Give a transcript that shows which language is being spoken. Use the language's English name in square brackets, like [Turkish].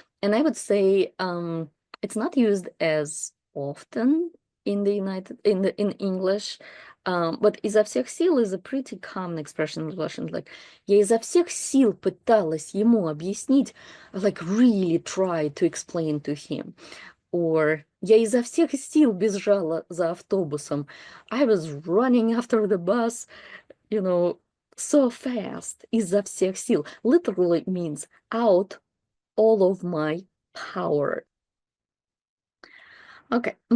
[English] And I would say it's not used as often in in English, but [Russian] изо всех сил [English] is a pretty common expression in Russian. Like, [Russian] я изо всех сил пыталась ему объяснить, [English] like really try to explain to him. [Russian] Or я изо всех сил бежала за автобусом. [English] I was running after the bus, you know, so fast. [Russian] Изо всех сил [English] literally means out all of my power. Okay.